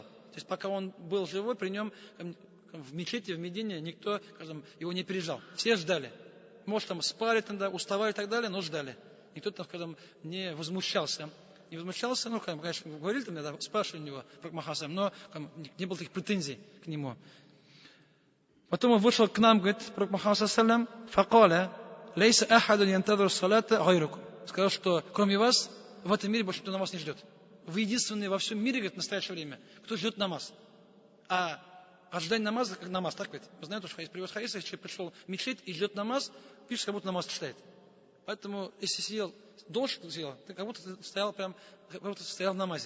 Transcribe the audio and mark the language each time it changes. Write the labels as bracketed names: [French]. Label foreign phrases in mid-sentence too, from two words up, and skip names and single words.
[Russian] То есть пока он был живой, при нем в мечети, в Медине, никто, его не пережал. Все ждали. Может, там спали, тогда, уставали и так далее, но ждали. Никто там не возмущался. Не возмущался, конечно, говорили там, да, спрашивали у него, пророк Мухаммад, но не было таких претензий к нему. Потом он вышел к нам, говорит, пророк Мухаммад, [Arabic] فقال ليس أحد ينتظر الصلاة غيركم. [Russian] Сказал, что кроме вас в этом мире больше никто намаз не ждет. Вы единственные во всем мире, говорит, в настоящее время, кто ждет намаз. А ожидание намаза, как намаз, так ведь? Вы знаете, что привез хадис, если человек пришел в мечеть и ждет намаз, пишет, как будто намаз читает. Поэтому, если сидел, должен сидел, ты как будто стоял в намазе.